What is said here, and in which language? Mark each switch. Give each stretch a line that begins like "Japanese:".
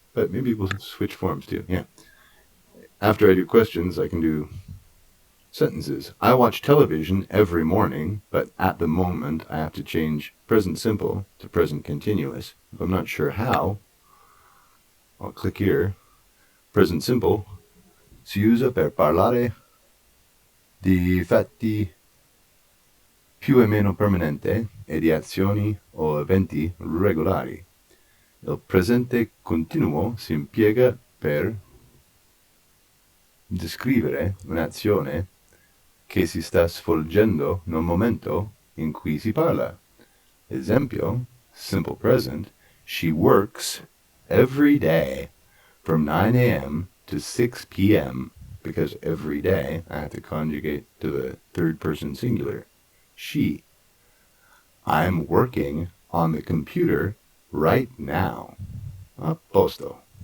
English: But maybe we'll switch forms too. Yeah. After I do questions, I can do sentences. I watch television every morning, but at the moment I have to change present simple to present continuous. If I'm not sure how, I'll click here.
Italian: Present simple si usa per parlare di fatti più o meno permanente e di azioni o eventi regolari. Il presente continuo si impiega per descrivere un'azione che si sta svolgendo nel momento in cui si parla. Esempio,
English: simple present, she works every day from 9 a.m. to 6 p.m. because every day I have to conjugate to the third person singular. She. I'm working on the computer right now.
Italian: A posto.